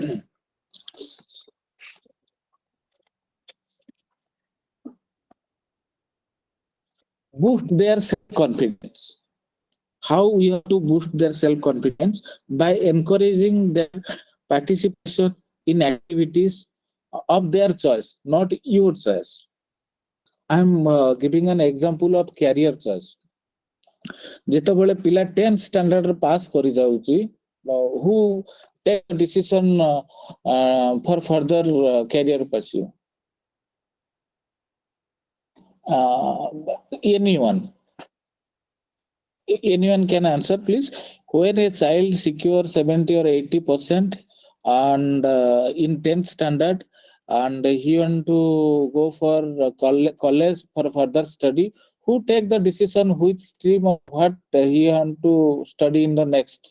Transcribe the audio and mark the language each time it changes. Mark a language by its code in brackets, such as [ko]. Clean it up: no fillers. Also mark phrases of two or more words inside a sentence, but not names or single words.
[en] Boost their self-confidence. How we have to boost their self-confidence? By encouraging their participation in activities of their choice, not your choice. I'm giving an example of career choice. [or] ଯେତେବେଳେ ପିଲା [en] 10th standard pass [or] କରି ଯାଉଛି, [en] who take decision for further career pursue? Anyone can answer, please. When a child secures 70 or 80% and in 10th standard and he want to go for college for further study, who take the decision which stream of what he want to study in the next?